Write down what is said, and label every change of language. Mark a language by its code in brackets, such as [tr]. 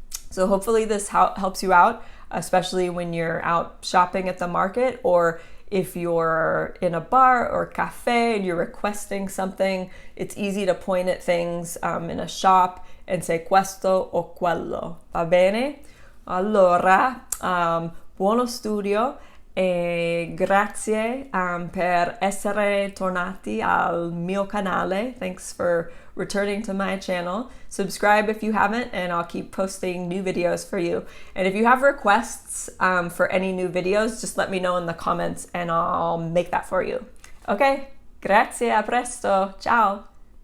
[en] So hopefully this helps you out, especially when you're out shopping at the market, or if you're in a bar or cafe and you're requesting something. It's easy to point at things in a shop and say [it] questo o quello. Va bene? Allora, buono studio e grazie per essere tornati al mio canale. [en] Thanks for returning to my channel. Subscribe if you haven't, and I'll keep posting new videos for you. And if you have requests for any new videos, just let me know in the comments and I'll make that for you. Okay? [it] Grazie, a presto. Ciao.